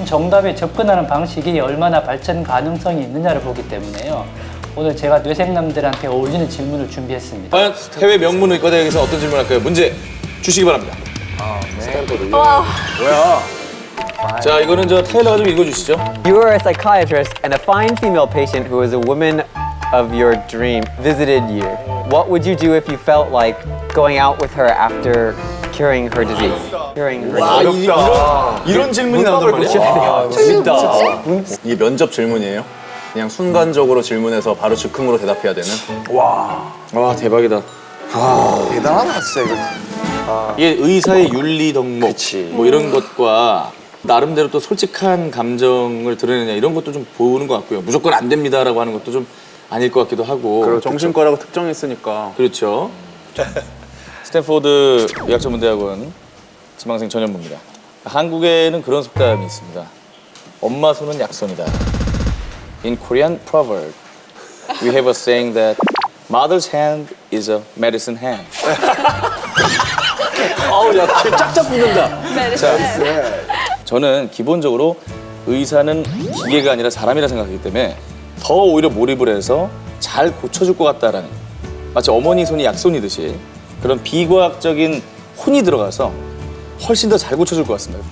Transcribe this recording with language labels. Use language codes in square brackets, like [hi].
[ko] 정답에 접근하는 방식이 얼마나 발전 가능성이 있느냐를 보기 때문에요. 오늘 제가 뇌생남들한테 어울리는 질문을 준비했습니다. 과연 해외 명문 의과대학에서 어떤 질문 할까요? 문제 주시기 바랍니다. 뭐야? 자, 이거는 저 테일러가 좀 읽어주시죠. [en] You are a psychiatrist and a fine female patient who is a woman of your dream visited you. What would you do if you felt like going out with her after curing her disease? Curing her disease. [ko] 이런 질문이 나온단 말이야? 재밌다. 이게 면접 질문이에요? 그냥 순간적으로 질문해서 바로 즉흥으로 대답해야 되는? 와, 대박이다. 대단하다 진짜 이거. 이게 의사의 윤리 덕목 뭐 이런 것과 나름대로 또 솔직한 감정을 드러내냐 이런 것도 좀 보는 것 같고요. 무조건 안 됩니다라고 하는 것도 좀 아닐 것 같기도 하고. 그리고 정신과라고 특정했으니까. 그렇죠. 스탠포드 의학전문대학원 지망생 전현무입니다. 한국에는 그런 속담이 있습니다. 엄마 손은 약손이다. [en] In Korean proverb, we have a saying that mother's hand is a medicine hand. [ko] 아우, 야, 짝짝 붙는다. 저는 기본적으로 의사는 기계가 아니라 사람이라 생각하기 때문에 더 오히려 몰입을 해서 잘 고쳐줄 것 같다라는, 마치 어머니 손이 약손이듯이 그런 비과학적인 혼이 들어가서 훨씬 더 잘 고쳐줄 것 같습니다.